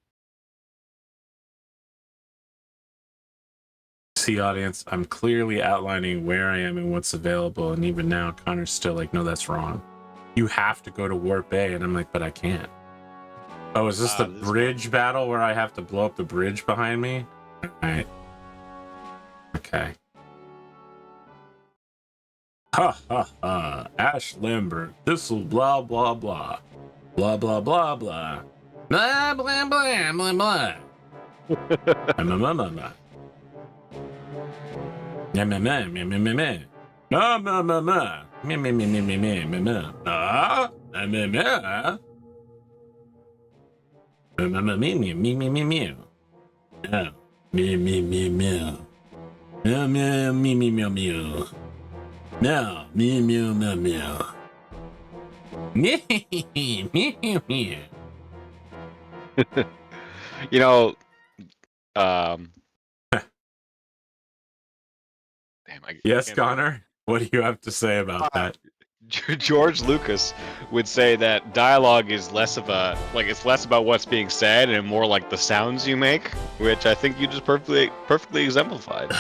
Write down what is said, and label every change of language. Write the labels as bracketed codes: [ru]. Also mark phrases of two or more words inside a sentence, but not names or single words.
[en] See, audience, I'm clearly outlining where I am and what's available, and even now, Connor's still like, "No, that's wrong. You have to go to Wart Bay," and I'm like, "But I can't." Oh, is this the bridge battle where I have to blow up the bridge behind me? All right. Okay. Ha ha ha. Ash Lambert. This'll blah blah blah. Blah blah blah blah. Blah blah blah blah blah. Blah blah blah blah. Yeah, meh meh meh meh meh meh. No meh meh meh. Meh meh meh meh meh meh meh meh. Ah meh meh meh. Me me me me me me. Yeah. Me me me me. Yeah, me me me me me. No, me me me me. Me me me. You know, damn, yes, Connor. What do you have to say about that? George Lucas would say that dialogue is less of a it's less about what's being said and more like the sounds you make, which I think you just perfectly exemplified.